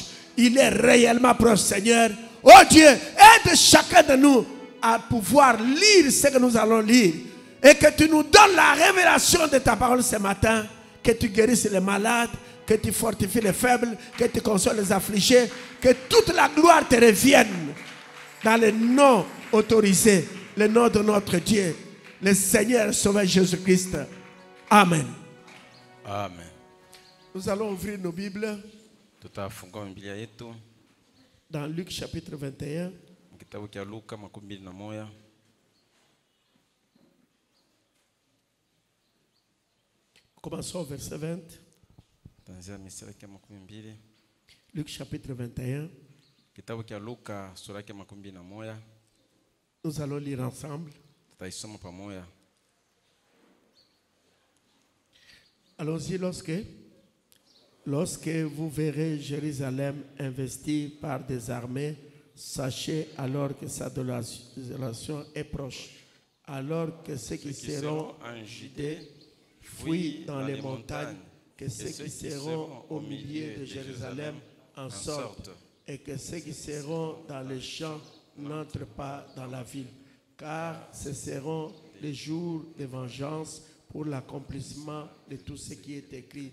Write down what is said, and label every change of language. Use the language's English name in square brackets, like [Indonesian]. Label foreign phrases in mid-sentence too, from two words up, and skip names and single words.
[French] Il est réellement proche, Seigneur. Oh Dieu, aide chacun de nous à pouvoir lire ce que nous allons lire, et que tu nous donnes la révélation de ta parole ce matin, que tu guérisses les malades, que tu fortifies les faibles, que tu consoles les affligés, que toute la gloire te revienne dans le nom autorisé, le nom de notre Dieu, le Seigneur Sauveur Jésus-Christ. Amen. Amen. Nous allons ouvrir nos Bibles [Swahili] Tutafungua Biblia yetu [French] dans Luc chapitre 21. [Swahili] kitabu cha Luka 21. [French] Commençons au verset 20. [Swahili] Tanzia mistari ya 20. [French] Luc chapitre 21. [Swahili] Kitabu cha Luka sura ya 21. [French] Nous allons lire ensemble. [Swahili] Tutaisoma pamoja. [French] Allons-y. Lorsque vous verrez Jérusalem investie par des armées, sachez alors que sa désolation est proche. Alors que ceux qui seront en Judée fuient dans les montagnes, que ceux qui seront au milieu de Jérusalem en sortent, et que ceux qui seront dans les champs n'entrent pas dans la ville, car ce seront les jours de vengeance pour l'accomplissement de tout ce qui est écrit.